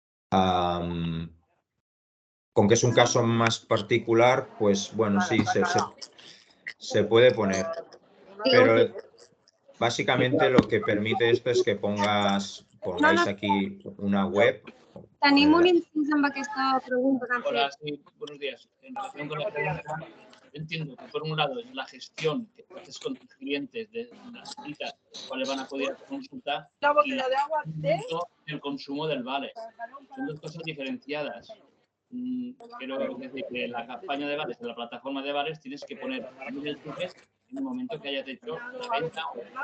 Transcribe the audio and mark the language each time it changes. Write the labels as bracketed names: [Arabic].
[Spanish] Con que es un caso más particular, pues bueno, sí, se puede poner. Pero básicamente lo que permite esto es que pongáis aquí una web [Catalan] Tenim un incís amb aquesta pregunta que han fet. [Spanish] Hola, sí, buenos días. En relación con la pregunta, entiendo que por un lado es la gestión que haces con tus clientes de las citas, cuáles van a poder consultar, y el consumo del vale. Son dos cosas diferenciadas. Quiero decir que en la campaña de vales, en la plataforma de vales, tienes que poner el ticket en el momento que hayas hecho la venta o